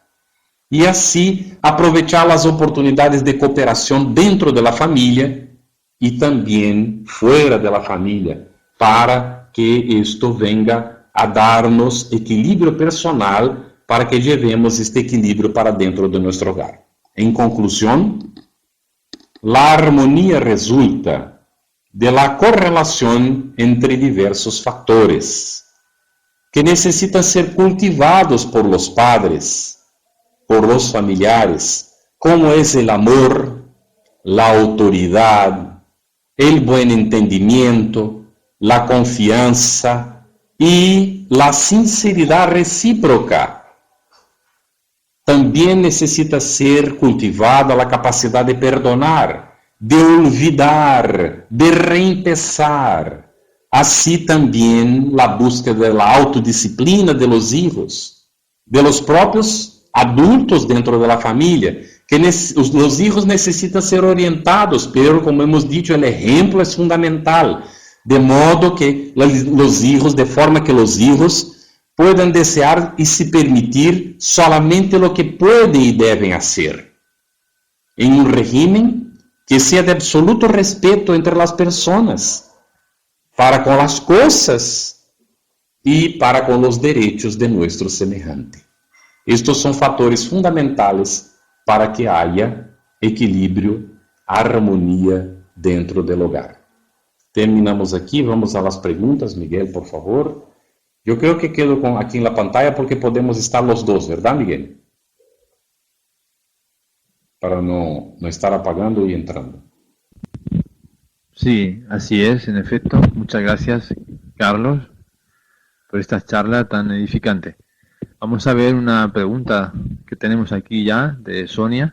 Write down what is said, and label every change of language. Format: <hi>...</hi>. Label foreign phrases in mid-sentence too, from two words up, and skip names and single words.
<pt>E assim, aproveitar as oportunidades de cooperação dentro da família e também fora da família, para que isto venga a dar-nos equilíbrio personal, para que levemos este equilíbrio para dentro de nosso hogar. Em conclusão, a harmonia resulta de</pt> <es>la</es> <pt>correlação entre diversos fatores que necessitam ser cultivados</pt> <es>por los padres, por los familiares, como es el amor, la autoridad, el buen entendimiento, la confianza y la sinceridad recíproca.</es> <pt>Também necessita ser cultivada a capacidade de</pt> <es>perdonar, de olvidar, de reempezar.</es> <pt>Assim também a búsqueda da autodisciplina</pt> <es>de los hijos, de los</es> <pt>próprios adultos dentro da família, que os</pt> <es>hijos</es> <pt>necessitam ser orientados,</pt> <es>pero como hemos dicho,</es> <pt>o exemplo é fundamental, de modo que os</pt> <es>hijos, de forma que os hijos puedan desear y se permitir solamente lo que pueden y deben hacer, en un régimen que sea de absoluto respeto entre las personas, para con las cosas y para con los derechos de nuestro semejante. Estos son fatores fundamentales para que haya equilíbrio, armonía dentro del hogar. Terminamos aqui, vamos a las preguntas. Miguel, por favor.</es> <pt>Eu creio que quedo aqui na pantalla porque podemos estar os dois,</pt> <es>¿verdad, Miguel? Para no estar apagando y entrando. Sí, así es, en efecto. Muchas gracias, Carlos, por esta charla tan edificante. Vamos a ver una pregunta que tenemos aquí ya de Sonia.</es>